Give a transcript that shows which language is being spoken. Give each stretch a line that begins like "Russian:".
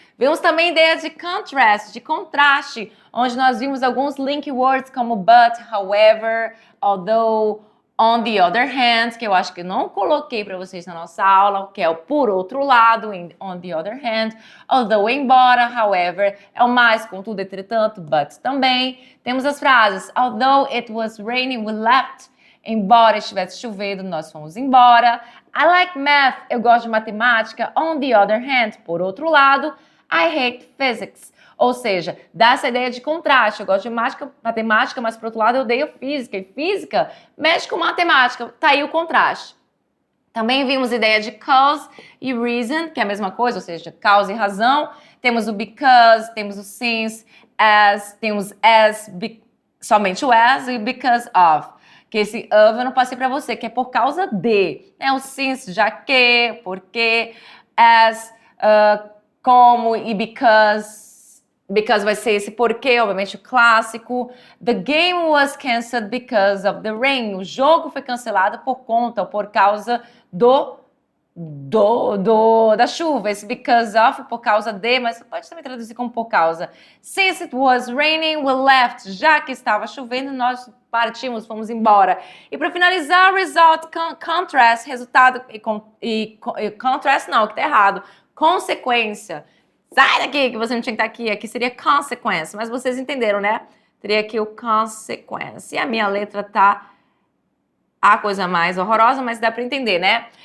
Portuguese: Vimos também a ideia de contrast, de contraste, onde nós vimos alguns link words como but, however, although,
English: on the other hand,
Portuguese: que eu acho que não coloquei para vocês na nossa aula, que é o por outro lado, on the other hand, although, embora, however, é o mais, contudo, entretanto, but também. Temos as frases,
English: although it was raining, we left.
Portuguese: Embora estivesse chovendo, nós fomos embora.
English: I like math,
Portuguese: eu gosto de matemática.
English: On the other hand,
Portuguese: por outro lado,
English: I hate physics.
Portuguese: Ou seja, dá essa ideia de contraste. Eu gosto de matemática, mas por outro lado eu odeio física. E física mexe com matemática. Tá aí o contraste. Também vimos a ideia de cause e reason, que é a mesma coisa, ou seja, causa e razão. Temos o because, temos o since, as, temos as, somente o as e because of. Que esse of eu não passei para você, que é por causa de. Né? O since, já que, porque, as, como e because vai ser esse porquê, obviamente o clássico.
English: The game was cancelled because of the rain.
Portuguese: O jogo foi cancelado por conta ou por causa da chuva. Esse because of, por causa de, mas pode também traduzir como por causa.
English: Since it was raining, we left.
Portuguese: Já que estava chovendo, nós partimos, fomos embora. E para finalizar, result, contrast, resultado e contrast não, que tá errado. Consequência. Sai daqui, que você não tinha que estar aqui. Aqui seria consequence, mas vocês entenderam, né? Teria aqui o consequence. E a minha letra tá a coisa mais horrorosa, mas dá para entender, né?